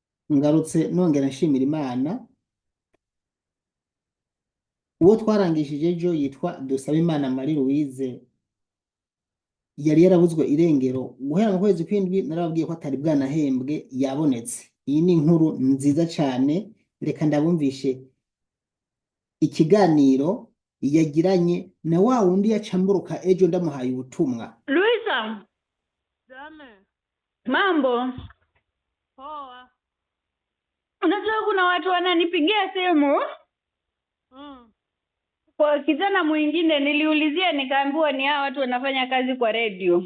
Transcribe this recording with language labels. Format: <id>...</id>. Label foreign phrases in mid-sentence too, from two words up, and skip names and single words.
<rn>ngarutse nongera nshimira Imana. Uwo twarangishije ejo yitwa Dusabimana Marie Louise, yari yarabuzwe irengero guhera mu kwezi kw'indwi. Narababwiye ko atari bwanahembwe, yabonetse. Iyi ni inkuru nziza cyane. Reka ndabumvishe ikiganiro yagiranye na wa wundi yacamburuka ejo ndamuhaye ubutumwa.</rn> <sw>Luisa, Dame. mambo? Poa. Unajua kuna watu wananipigia simu kwa kijana mwingine, niliulizia nikaambiwa ni hao watu wanafanya kazi kwa radio.</sw>